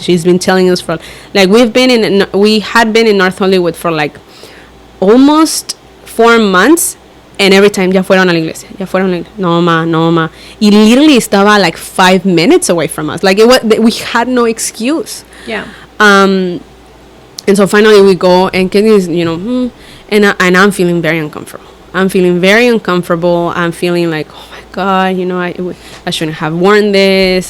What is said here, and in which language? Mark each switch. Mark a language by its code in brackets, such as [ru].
[en] She's been telling us for, like, we had been in North Hollywood for like almost 4 months, And every time, [es] ya fueron a la iglesia, ya fueron a la iglesia. No, ma, no, ma. Y [en] literally [es] estaba [en] like 5 minutes away from us. Like, we had no excuse. Yeah. And so finally we go, and Kenny is, and I'm feeling very uncomfortable. I'm feeling like, oh my God, I shouldn't have worn this.